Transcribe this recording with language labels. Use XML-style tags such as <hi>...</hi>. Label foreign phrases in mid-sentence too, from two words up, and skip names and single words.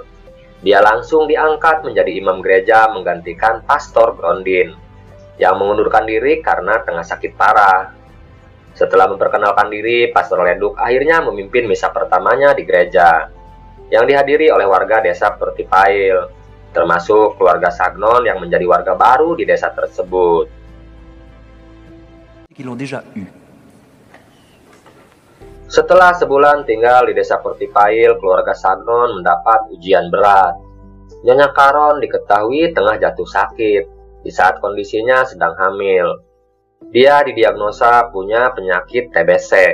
<id>Dia langsung diangkat menjadi imam gereja menggantikan Pastor Grondin, yang mengundurkan diri karena tengah sakit parah. Setelah memperkenalkan diri, Pastor Leduc akhirnya memimpin misa pertamanya di gereja, yang dihadiri oleh warga desa Portifail, termasuk keluarga Sagnon yang menjadi warga baru di desa tersebut.</id> <fr>Qu'ils l'ont déjà eu.</fr> <id>Setelah sebulan tinggal di desa Portifail, keluarga Sagnon mendapat ujian berat. Nyonya Caron diketahui tengah jatuh sakit di saat kondisinya sedang hamil. Dia didiagnosa punya penyakit TBC.</id>